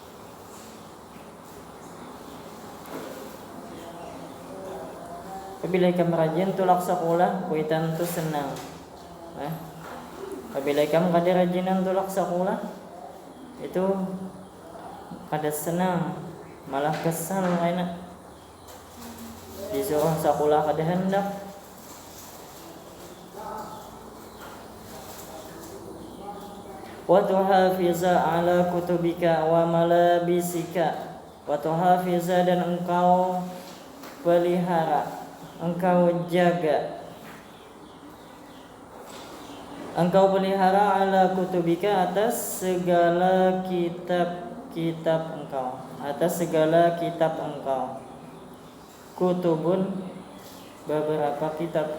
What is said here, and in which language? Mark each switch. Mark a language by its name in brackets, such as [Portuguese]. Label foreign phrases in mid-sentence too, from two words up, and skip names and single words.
[Banjar] Apabila kamu rajin tulak sekolah, kuitan tu senang. Apabila kamu kada rajinan tulak sekolah, itu kada senang, malah kesal enak. Disuruh sekolah kada hendak. [Arabic] وتحافظ على كتبك وملابسك. وتحافظ [Indonesian] dan engkau pelihara, engkau jaga, engkau pelihara [Arabic] على كتبك [Indonesian] atas segala kitab-kitab engkau. atas segala kitab engkau. Kutubun, beberapa kitab.